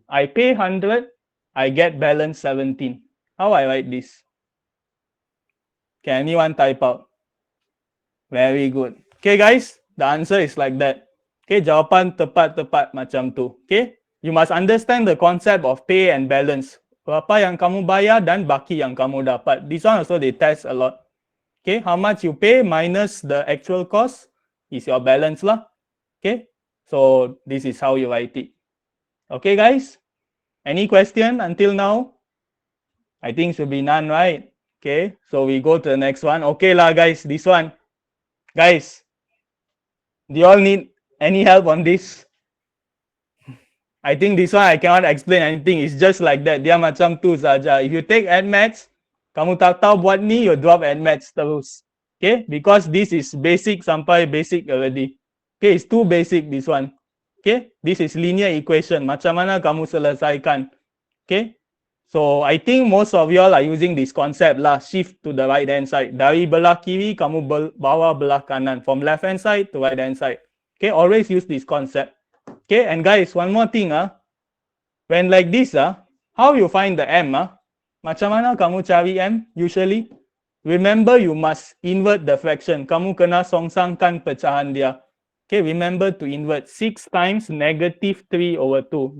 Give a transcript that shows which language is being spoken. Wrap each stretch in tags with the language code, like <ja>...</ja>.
<en>I pay 100, I get balance 17. How I write this? Can anyone type out? Very good. Okay guys, the answer is like that. Okay, jawapan tepat-tepat macam tu. Okay, you must understand the concept of pay and balance.</en> <ms>Berapa yang kamu bayar dan baki yang kamu dapat.</ms> <en>This one also they test a lot. Okay, how much you pay minus the actual cost is your balance lah. Okay, so this is how you write it. Okay guys, any question until now? I think should be none, right? Okay, so we go to the next one. Okay lah guys, this one. Guys, do you all need any help on this? I think this one I cannot explain anything. It's just like that. Dia macam tu saja. If you take Admaths, kamu tak tahu buat ni, you drop Admaths terus. Okay, because this is basic sampai basic already. Okay, it's too basic this one. Okay, this is linear equation. Macam mana kamu selesaikan? Okay, so I think most of y'all are using this concept lah. Shift to the right hand side.</en> <ms>Dari belah kiri, kamu bawa belah kanan.</ms> <en>From left hand side to right hand side. Okay, always use this concept. Okay, and guys, one more thing. When like this, how you find the M? Macam mana kamu cari M usually? Remember, you must invert the fraction. Kamu kena songsangkan pecahan dia. Okay, remember to invert 6 times negative 3 over 2.</en>